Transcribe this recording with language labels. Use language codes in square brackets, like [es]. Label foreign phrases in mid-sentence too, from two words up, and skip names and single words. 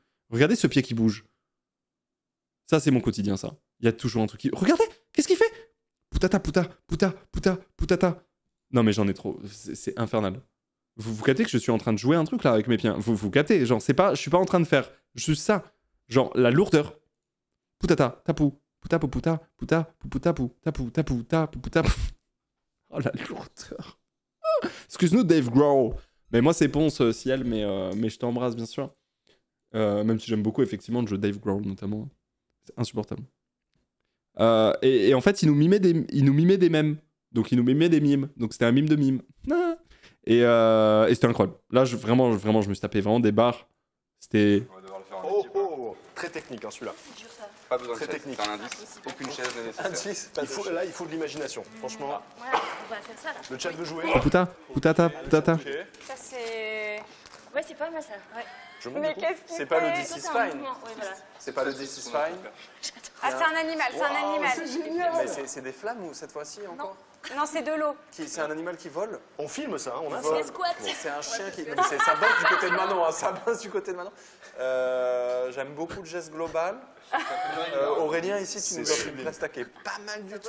[fr] Regardez ce pied qui bouge. Ça, c'est mon quotidien, ça. Il y a toujours un truc qui... Regardez, qu'est-ce qu'il fait? Poutata. Non, mais j'en ai trop. C'est infernal. Vous captez que je suis en train de jouer un truc, là, avec mes pieds. Vous captez? Genre, c'est pas... Je suis pas en train de faire juste ça. Genre, la lourdeur. Poutata, tapou. Pouta, pouta, pouta, pouta, pouta, pouta, pouta, pouta. Oh la lourdeur. Excuse-nous, Dave Grohl. Mais moi, c'est Ponce, Ciel, mais je t'embrasse, bien sûr. Même si j'aime beaucoup, effectivement, le jeu Dave Grohl, notamment. C'est insupportable. Et en fait, il nous mimait des mèmes. Donc, il nous mimait des mimes. Donc, c'était un mime de mime. Et c'était incroyable. Là, vraiment, je me suis tapé vraiment des barres. C'était... Très technique, hein, celui-là. Pas besoin Très de chaise, technique. c'est un indice. Aucune chaise n'est nécessaire. Indice, là, il faut de l'imagination. Franchement, Ouais, on va faire ça là. le chat veut jouer. Oh, putain, putata, putata. Ok. Ça c'est. Ouais, c'est pas mal ça. Ouais. Je monte Mais du coup. qu'est-ce qu'il C'est pas le fait? [en] This is [fr] C'est un [en] fine. [fr] mouvement, ouais, voilà. C'est pas le [en] This is fine. [fr] Ah, c'est un animal, c'est un animal. C'est génial. Mais c'est des flammes ou cette fois-ci encore? Non, c'est de l'eau. C'est un animal qui vole. On filme ça, hein, on a C'est ça. des squats. C'est un chien qui. Non, mais ça bosse du côté de Manon, hein, ça bosse du côté de Manon. J'aime beaucoup le geste global. Aurélien, ici, tu nous offres une place qui est pas mal du tout.